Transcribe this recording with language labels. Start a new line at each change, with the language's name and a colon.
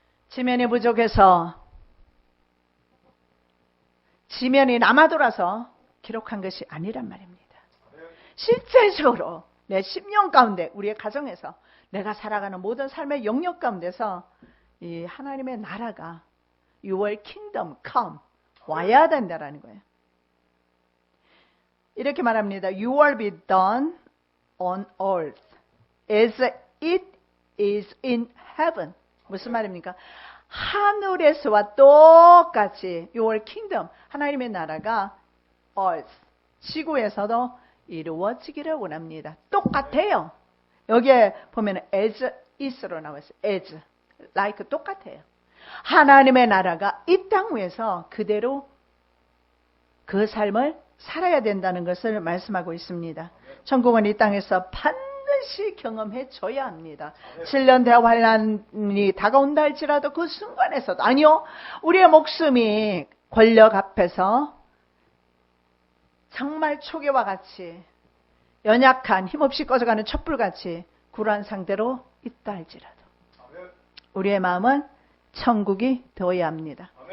Korean: 지면이 부족해서 지면이 남아돌아서 기록한 것이 아니란 말입니다. 실제적으로 내 10년 가운데 우리의 가정에서 내가 살아가는 모든 삶의 영역 가운데서 이 하나님의 나라가
English: Your kingdom come
Korean: 와야 된다라는 거예요. 이렇게 말합니다.
English: You will be done on earth as it is in heaven.
Korean: 무슨 말입니까? 하늘에서와 똑같이
English: Your kingdom,
Korean: 하나님의 나라가 earth, 지구에서도 이루어지기를 원합니다. 똑같아요. 여기에 보면
English: as is
Korean: 로 나와 있어요.
English: as, like
Korean: 똑같아요. 하나님의 나라가 이 땅 위에서 그대로 그 삶을 살아야 된다는 것을 말씀하고 있습니다. 천국은 이 땅에서 반드시 경험해 줘야 합니다. 7년 대환란이 다가온다 할지라도 그 순간에서도, 아니요, 우리의 목숨이 권력 앞에서 정말 초계와 같이 연약한 힘없이 꺼져가는 촛불같이 굴한 상태로 있다 할지라도 우리의 마음은 천국이 되어야 합니다.